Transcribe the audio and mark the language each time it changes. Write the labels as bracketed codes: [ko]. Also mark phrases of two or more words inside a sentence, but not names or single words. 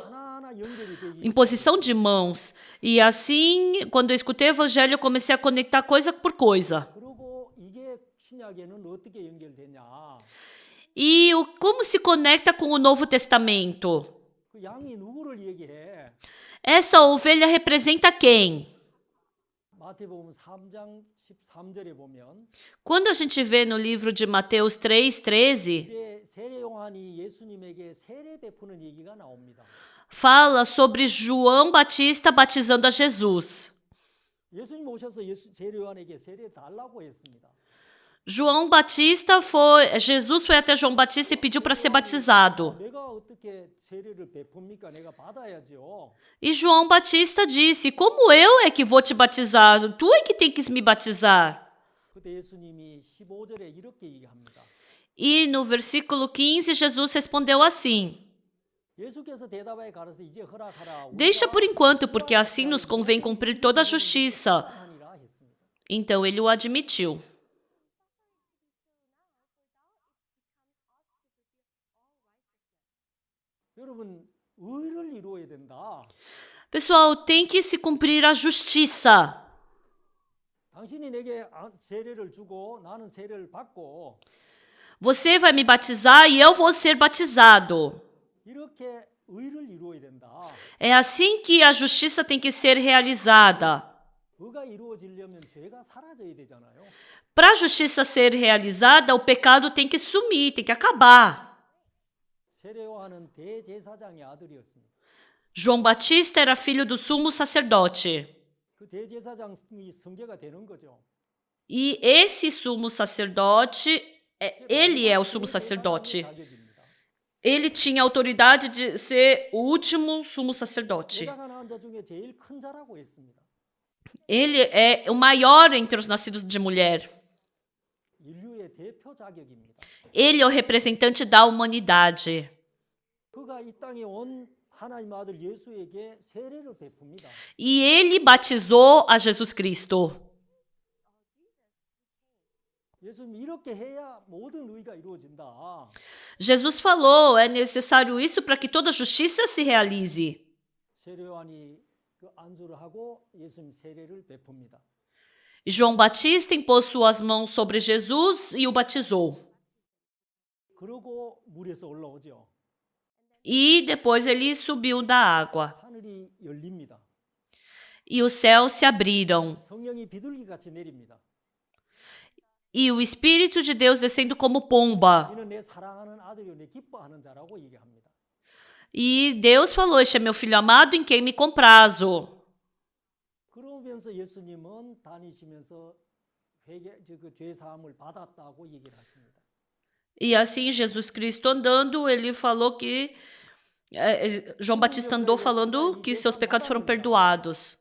[ko] 하나하나 연결이 되기 [pt] imposição de mãos. E assim, quando eu escutei o evangelho, eu comecei a conectar coisa por coisa. [ko] 그리고 이게 신약에는 어떻게 연결되냐? [pt] E como se conecta com o Novo Testamento? [ko] 그 양이 누구를 얘기해? [pt] Essa ovelha representa quem? [ko] 마태복음 3장 13절에 보면 [pt] Quando a gente vê no livro de Mateus 3:13, [ko] 이제 세례 요한이 예수님에게 세례 베푸는 얘기가 나옵니다. [pt] fala sobre João Batista batizando a Jesus. [ko] 예수님 오셔서 세례 요한에게 세례 달라고 했습니다. [pt] Jesus foi até João Batista e pediu para ser batizado. [ko] 내가 어떻게 세례를 베풉니까? 내가 받아야죠. [pt] E João Batista disse: como eu é que vou te batizar? Tu é que tem que me batizar. [ko] 그때 예수님이 15절에 이렇게 얘기합니다. [pt] E no versículo 15, Jesus respondeu assim: [ko] 예수께서 대답하여 가라사대 이제 허락하라. [pt] deixa por enquanto, porque assim nos convém cumprir toda a justiça. Então ele o admitiu. [ko] 여러분, 의를 이루어야 된다. [pt] Pessoal, tem que se cumprir a justiça. [ko] 당신이 내게 세례를 주고 나는 세례를 받고 [pt] Você vai me batizar e eu vou ser batizado. [ko] 이렇게 의를 이루어야 된다. [pt] É assim que a justiça tem que ser realizada. [ko] 의가 이루어지려면 죄가 사라져야 되잖아요. [pt] Para a justiça ser realizada, o pecado tem que sumir, tem que acabar. [ko] 세례 요한은 대제사장의 아들이었습니다. [pt] João Batista era filho do sumo sacerdote. [ko] 그 대제사장이 성계가 되는 거죠. [pt] E esse sumo sacerdote, ele é o sumo sacerdote. Ele tinha a autoridade de ser o último sumo sacerdote. [ko] 여자가 낳은 자 중에 제일 큰 자라고 했습니다. [pt] Ele é o maior entre os nascidos de mulher. [ko] 인류의 대표 자격입니다. [pt] Ele é o representante da humanidade. [ko] 그가 이 땅에 온 하나님 아들 예수에게 세례를 베풉니다. [pt] E ele batizou a Jesus Cristo. [ko] 예수님 이렇게 해야 모든 의가 이루어진다. [pt] Jesus falou, é necessário isso para que toda justiça se realize. [ko] 세례 요한이 그 안수를 하고 예수님 세례를 베풉니다. [pt] E João Batista impôs suas mãos sobre Jesus e o batizou. [ko] 그러고 물에서 올라오죠. [pt] E depois ele subiu da água. [ko] 하늘이 열립니다. [pt] E os céus se abriram. [ko] 성령이 비둘기같이 내립니다. [pt] E o Espírito de Deus descendo como pomba. [ko] 이는 내 사랑하는 아들이요 내 기뻐하는 자라고 얘기합니다. [pt] E Deus falou, este é meu filho amado em quem me comprazo. [ko] 그러면서 예수님은 다니시면서 그 죄 사함을 받았다고 얘기를 하십니다. [pt] E assim, Jesus Cristo andando, ele falou que João Batista andou falando que seus pecados foram perdoados.